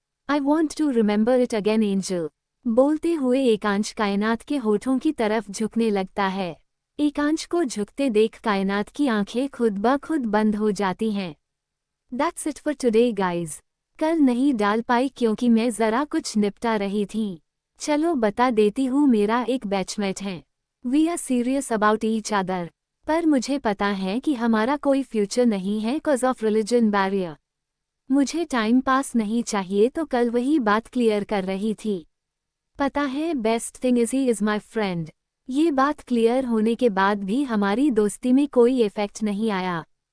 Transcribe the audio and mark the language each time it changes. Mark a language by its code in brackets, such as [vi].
[en] I want to remember it again Angel. [hi] बोलते हुए एकांश कायनात के होठों की तरफ झुकने लगता है। एकांश को झुकते देख कायनात की आंखें खुद ब खुद बंद हो जाती हैं। [en] That's it for today guys। [hi] कल नहीं डाल पाई क्योंकि मैं ज़रा कुछ निपटा रही थी। चलो बता देती हूँ, मेरा एक बैचमेट है। [en] We are serious about each other। [hi] पर मुझे पता है कि हमारा कोई फ्यूचर नहीं है [en] cause of religion barrier। [hi] मुझे टाइम पास नहीं चाहिए, तो कल वही बात क्लियर कर रही थी। पता है [en] Best thing is he is my friend. [hi] ये बात क्लियर होने के बाद भी हमारी दोस्ती में कोई इफेक्ट नहीं आया।